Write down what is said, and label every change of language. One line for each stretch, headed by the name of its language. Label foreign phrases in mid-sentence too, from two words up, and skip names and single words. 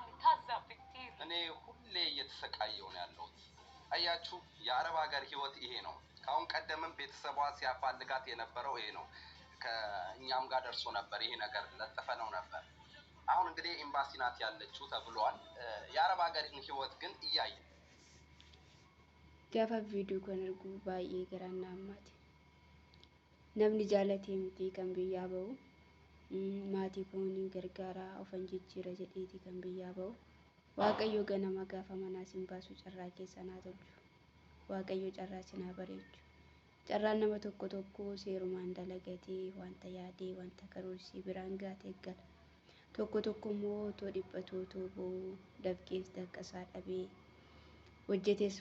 Amharic: እኔ ሁሌ እየተሰቃየው ነው ያለሁት አያችሁ የአረብ ሀገር ህይወት ይሄ ነው ካሁን ቀደምም ቤተሰቧ ሲያፋልጋት የነበረው ይሄ ነው ከእኛም ጋር ደርሶ ነበር ይሄ ነገር ለጥፈነው ነበር አሁን እንግዲህ ኤምባሲ ናት ያለችው ተብሏል የአረብ ሀገርን ህይወት ግን እያየ
Oromo: gaafa viidiyoo kan argu baay'ee garaana ammaati namni jaalatee miti kan biyyaa ba'u maatii koonii gargaaraa ofan jijjiira jedheeti kan biyyaa ba'u waaqayyo ganama gaafa manaa sin baasu carraa keessa naa tolchu waaqayyo carraa sinaa bareechu carraan nama tokko tokko seerumaan dalagatee wanta yaadee wanta karoorsi biraan gaatee gala tokko tokko immoo otoo dhiphatoo tooboo dafqees daqqasaa dhabee hojjetee sun